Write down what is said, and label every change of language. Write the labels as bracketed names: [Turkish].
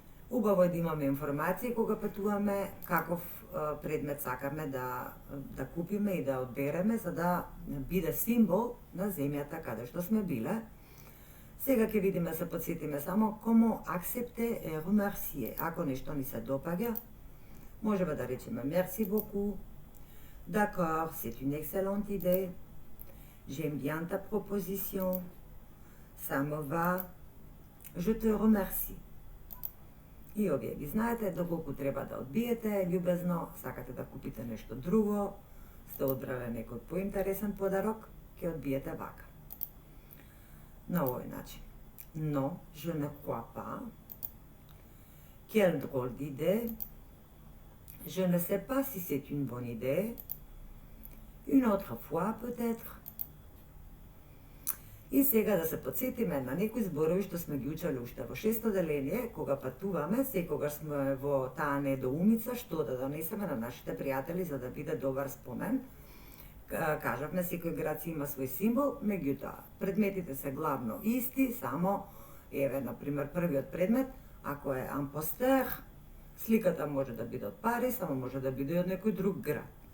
[Macedonian] Убаво е да имаме информации кога патуваме каков предмет сакаме да купиме и да одбереме, за да биде символ на земјата каде што сме биле. Сега ќе видиме, се подсетиме само [French] comment accepter et remercier. [Macedonian] Ако нешто ни се допаѓа, можеме да речеме [French] merci beaucoup. D'accord, c'est une excellente idée. J'aime bien ta proposition. Ça me va. Je te remercie. [Macedonian] И овие ги знаете, доколку треба да одбиете љубезно, сакате да купите нешто друго, сте одбрале некој поинтересен подарок, ќе одбиете вака. На овој начин. [French] Non, je ne crois pas. Quelle drôle d'idée. Je ne sais pas si c'est une bonne idée. Une autre fois, peut-être. [Macedonian] И сега да се подсетиме на некои зборови што сме ги учеле уште во 6-то деление, кога патуваме, секогаш сме во таа недоумица што да донесеме на нашите пријатели за да биде добар спомен. Кажавме, секој град си има свој символ, меѓутоа, предметите се главно исти, само, еве, например, првиот предмет, ако е ампостер, сликата може да биде од Париз, само може да биде од некој друг град.